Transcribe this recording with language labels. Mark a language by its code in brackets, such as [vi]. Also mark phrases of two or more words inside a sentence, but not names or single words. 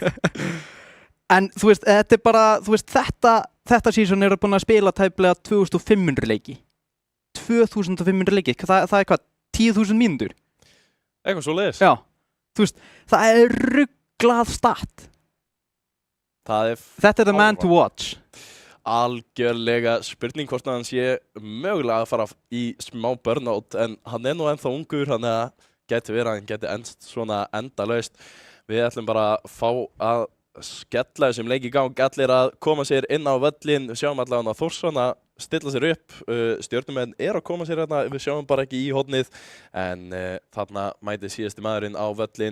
[is] En þú veist, þetta er bara, þú veist, þetta season eru búin að spila tæplega 2500 leiki. 2500 leiki, það er hvað, 10.000 mínútur? Eitthvað svo leiðis. Já, þú veist, það er rugglað stat. Þetta er [en] the man to watch. [is] Algjörlega spurning hvort hann sé mögulega að fara í smá burnout, en hann er nú ennþá ungur, þannig að geti verið að hann geti ennst svona endalaust. Við ætlum bara að fá að skella þessum leik í gang, allir að koma sér inn á völlin, við sjáum allavega að Þórsson að stilla sér upp, Stjörnumenn er að koma sér hérna, við sjáum bara ekki í hornið, en þarna mæti síðasti maðurinn á völlin.